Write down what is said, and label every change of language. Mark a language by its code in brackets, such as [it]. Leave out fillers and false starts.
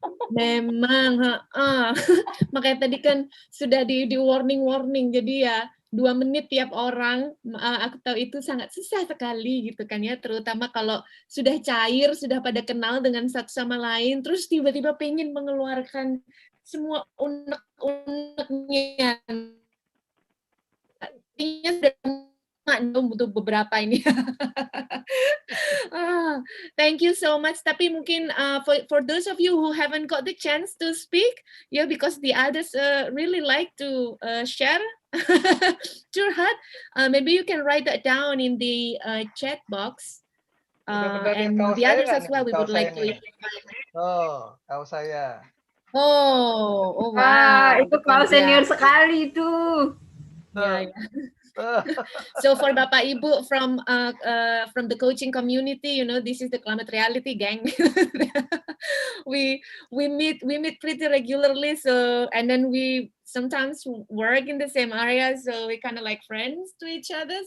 [id] Memang, makanya tadi kan sudah di warning, jadi ya 2 menit tiap orang, aku tahu itu sangat susah sekali gitu kan ya, terutama kalau sudah cair, sudah pada kenal dengan satu sama lain, terus tiba-tiba pengen mengeluarkan semua unek-uneknya. Artinya sudah butuh beberapa ini. [en] Thank you so much. [id] Tapi mungkin [en] for those of you who haven't got the chance to speak, yeah, because the others really like to share, curhat, maybe you can write that down in the chat box. And the others as well, we would like to invite. [id] Oh, kaos saya. Oh, wow. Wah, itu kaos senior sekali itu. Yeah. [en] So for [id] Bapak Ibu [en] from the coaching community, you know, this is the climate reality gang. we meet pretty regularly, so, and then we sometimes work in the same area, so we kind of like friends to each other.